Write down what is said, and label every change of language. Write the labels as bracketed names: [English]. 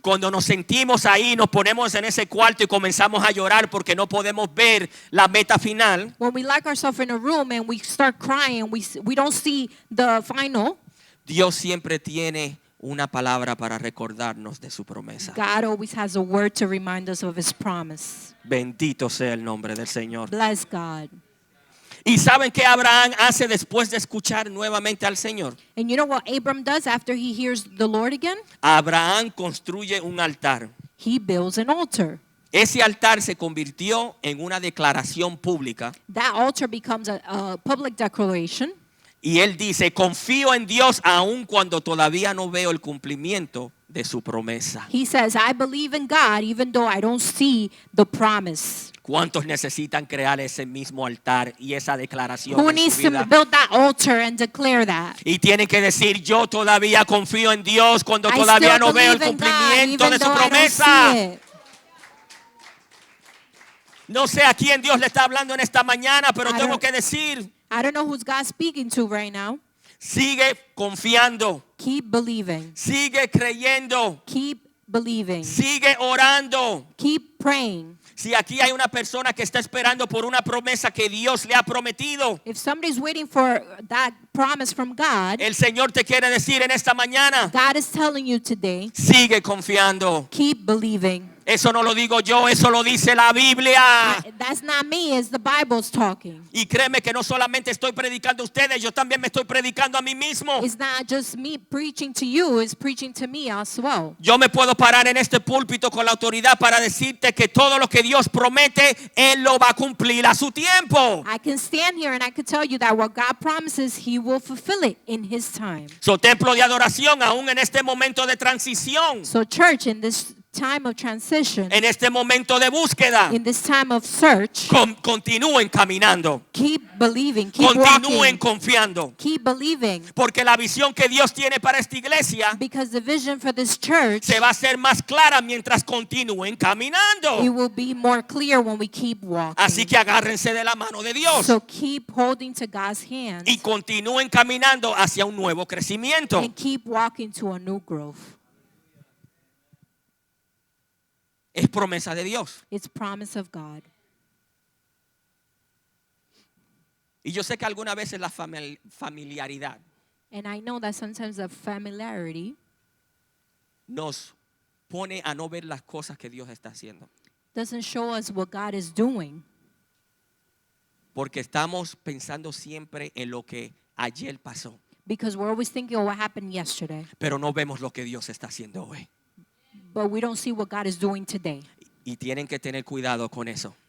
[Spanish] cuando nos sentimos ahí, nos ponemos en ese cuarto y comenzamos a llorar porque no podemos ver la meta final, [English] when we lock ourselves in a room and we start crying, we don't see the final, [Spanish] Dios siempre tiene una palabra para recordarnos de su promesa. [English] God always has a word to remind us of his promise. [Spanish] Bendito sea el nombre del Señor. [English] Bless God. [Spanish] ¿Y saben qué Abraham hace después de escuchar nuevamente al Señor? [English] And you know what Abram does after he hears the Lord again? [Spanish] Abraham construye un altar. [English] He builds an altar. [Spanish] Ese altar se convirtió en una declaración pública [English] That altar becomes a public declaration. [Spanish] y él dice, confío en Dios aun cuando todavía no veo el cumplimiento de su promesa. [English] He says, I believe in God even though I don't see the promise. [Spanish] ¿Cuántos necesitan crear ese mismo altar y esa declaración [English] Who [Spanish] en [English] needs [Spanish] su [English] to [Spanish] vida? [English] build that altar and declare that? [Spanish] Y tienen que decir, yo todavía confío en Dios cuando [English] I [Spanish] todavía [English] still [Spanish] no veo el [English] believe in God, [Spanish] cumplimiento [English] even [Spanish] de su [English] though I don't [Spanish] promesa. [English] see it. [Spanish] No sé a quién Dios le está hablando en esta mañana, pero [English] I [Spanish] tengo [English] don't- [Spanish] que decir, [English] I don't know who's God speaking to right now. [Spanish] sigue confiando, [English] Keep believing. [Spanish] sigue creyendo, [English] Keep believing. [Spanish] sigue orando. [English] Keep praying. [Spanish] Si aquí hay una persona que está esperando por una promesa que Dios le ha prometido, [English] If somebody's waiting for that promise from God, [Spanish] el Señor te quiere decir en esta mañana, [English] God is telling you today, [Spanish] sigue confiando. [English] keep believing. [Spanish] Eso no lo digo yo, eso lo dice la Biblia. [English] That's not me, it's the Bible's talking. [Spanish] Y créeme que no solamente estoy predicando a ustedes, yo también me estoy predicando a mí mismo. [English] It's not just me preaching to you, it's preaching to me as well. [Spanish] Yo me puedo parar en este púlpito con la autoridad para decirte que todo lo que Dios promete, Él lo va a cumplir a su tiempo. [English] I can stand here and I can tell you that what God promises, He will fulfill it in His time. [Spanish] So, templo de adoración, aún en este momento de transición, [English] So church, in this time of transition, [Spanish] en este momento de búsqueda, [English] in this time of search, [Spanish] continúen caminando, [English] keep believing, keep [Spanish] continúen [English] walking, [Spanish] confiando. [English] keep believing. [Spanish] Porque la visión que Dios tiene para esta iglesia [English] Because the vision for this church, [Spanish] se va a hacer más clara mientras continúen [English] it [Spanish] caminando. [English] will be more clear when we keep walking. [Spanish] Así que agárrense de la mano de Dios [English] So keep holding to God's hand [Spanish] y continúen caminando hacia un nuevo crecimiento. [English] and keep walking to a new growth. [Spanish] Es promesa de Dios. [English] It's promise of God. [Spanish] Y yo sé que algunas veces la familiaridad [English] And I know that sometimes the familiarity [Spanish] nos pone a no ver las cosas que Dios está haciendo. [English] doesn't show us what God is doing [Spanish] Porque estamos pensando siempre en lo que ayer pasó, [English] because we're always thinking of what happened yesterday, [Spanish] pero no vemos lo que Dios está haciendo hoy. [English] but we don't see what God is doing today. [Spanish] Y tienen que tener cuidado con eso.